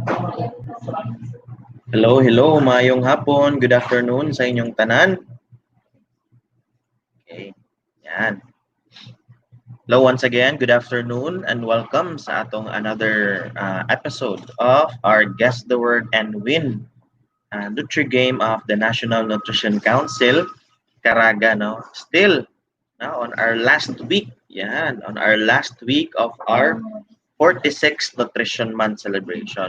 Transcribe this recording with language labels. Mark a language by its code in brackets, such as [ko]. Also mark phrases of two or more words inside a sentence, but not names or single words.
[en] Hello, hello, [ceb] mayong hapon, [en] good afternoon [ceb] sa inyong tanan. Okay, yan. [en] Hello once again, good afternoon and welcome [ceb] sa atong [en] another episode of our Guess the Word and Win Nutri Game of the National Nutrition Council, Caraga, no? Still, no, on our last week, yan, on our last week of our 46th Nutrition Month celebration.